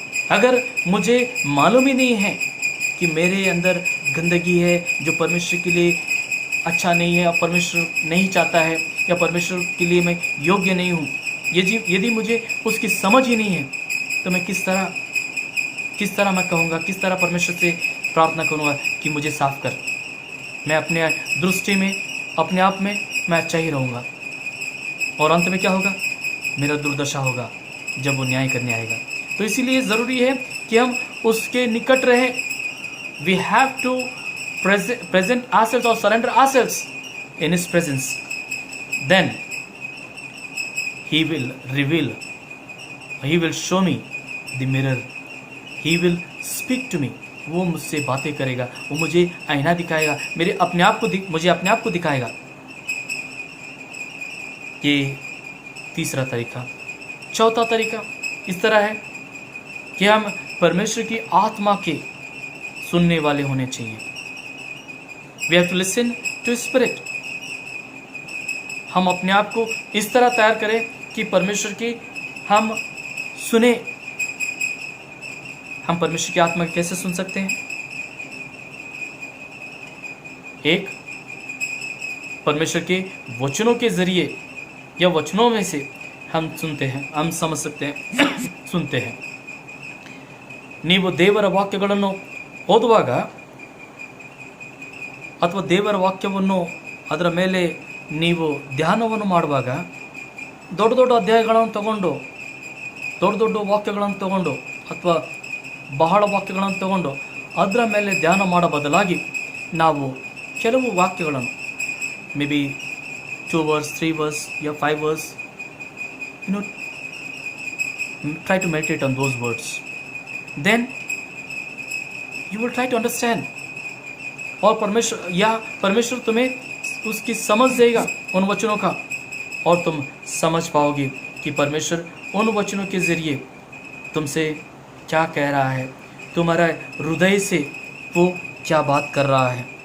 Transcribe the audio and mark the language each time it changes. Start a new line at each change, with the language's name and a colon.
Hindi: अगर मुझे मालूम ही नहीं है कि मेरे अंदर गंदगी है जो परमेश्वर के लिए अच्छा नहीं है, और परमेश्वर नहीं चाहता है, या परमेश्वर के लिए मैं योग्य नहीं हूँ, यदि मुझे उसकी समझ ही नहीं है, तो मैं किस तरह मैं कहूँगा, किस तरह परमेश्वर से प्रार्थना करूँगा कि मुझे साफ कर। मैं अपने दृष्टि में, अपने आप में मैं अच्छा ही रहूँगा, और अंत में क्या होगा, मेरा दुर्दशा होगा जब वो न्याय करने आएगा। तो इसीलिए ज़रूरी है कि हम उसके निकट रहें।
English: We have to present ourselves or surrender ourselves in His presence. Then He will reveal, He will show me the mirror, He will speak to me.
Hindi: वो मुझसे बातें करेगा, वो मुझे आईना दिखाएगा, मुझे अपने आप को दिखाएगा। ये तीसरा तरीका। चौथा तरीका इस तरह है कि हम परमेश्वर की आत्मा के सुनने वाले होने चाहिए।
English: We have to listen to Spirit.
Hindi: हम अपने आप को इस तरह तैयार करें कि परमेश्वर की हम सुने। हम परमेश्वर की आत्मा कैसे सुन सकते हैं? एक, परमेश्वर के वचनों के जरिए या वचनों में से हम सुनते हैं, हम समझ सकते हैं, सुनते हैं।
Kannada: ನೀವು ದೇವರ ವಾಕ್ಯಗಳನ್ನು ಓದುವಾಗ ಅಥವಾ ದೇವರ ವಾಕ್ಯವನ್ನು ಅದರ ಮೇಲೆ ನೀವು ಧ್ಯಾನವನ್ನು ಮಾಡುವಾಗ ದೊಡ್ಡ ದೊಡ್ಡ ಅಧ್ಯಾಯಗಳನ್ನು ತಗೊಂಡು, ದೊಡ್ಡ ದೊಡ್ಡ ವಾಕ್ಯಗಳನ್ನು ತಗೊಂಡು ಅಥವಾ ಬಹಳ ವಾಕ್ಯಗಳನ್ನು ತಗೊಂಡು ಅದರ ಮೇಲೆ ಧ್ಯಾನ ಮಾಡೋ ಬದಲಾಗಿ ನಾವು ಕೆಲವು ವಾಕ್ಯಗಳನ್ನು
English: Maybe 2 verse 3 verse या 5 verse, try to meditate on those words. Then you will try to understand,
Hindi: और परमेश्वर तुम्हें उसकी समझ देगा उन वचनों का, और तुम समझ पाओगे कि परमेश्वर उन वचनों के ज़रिए तुमसे क्या कह रहा है, तुम्हारा हृदय से वो क्या बात कर रहा है।